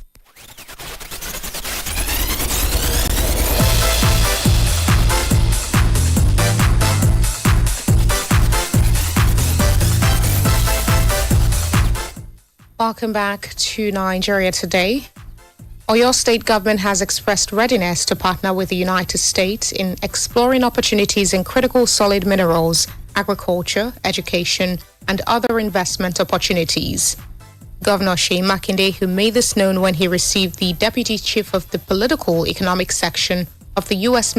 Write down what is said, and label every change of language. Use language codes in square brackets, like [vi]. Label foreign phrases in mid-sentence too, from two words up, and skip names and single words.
[en] Welcome back to Nigeria Today. Oyo State government has expressed readiness to partner with the United States in exploring opportunities in critical solid minerals, agriculture, education, and other investment opportunities. Governor Seyi Makinde, who made this known when he received the Deputy Chief of the Political Economic Section of the U.S.